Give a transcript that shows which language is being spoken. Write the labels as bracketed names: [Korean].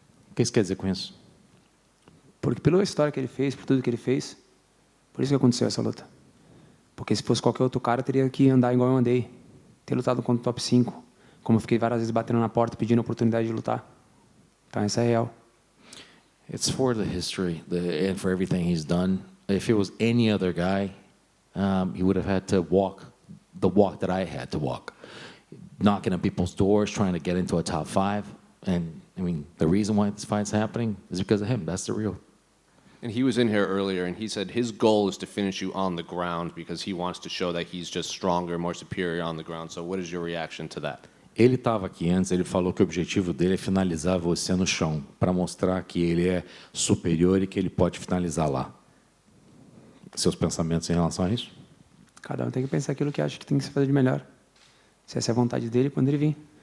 [Portuguese] O que você quer dizer com isso? Porque pela história que ele fez, por tudo que ele fez, por isso que aconteceu essa luta. Porque se fosse qualquer outro cara, teria que andar igual eu andei. Ter lutado contra o top 5. Como eu fiquei várias vezes batendo na porta, pedindo a oportunidade de lutar. Então, essa é real. [English] It's for the history and for everything he's done. If it was any other guy, he would have had to walk the walk that I had to walk. Knocking on people's doors, trying to get into a top 5. And, the reason why this fight's happening is because of him. That's the real. And he was in here earlier, and he said his goal is to finish you on the ground because he wants to show that he's just stronger, more superior on the ground. So what is your reaction to that? [Portuguese] Ele estava aqui antes, ele falou que o objetivo dele é finalizar você no chão, para mostrar que ele é superior e que ele pode finalizar lá. Seus pensamentos em relação a isso? Cada um tem que pensar aquilo que acha que tem que se fazer de melhor. Se essa é a vontade dele, quando ele vir.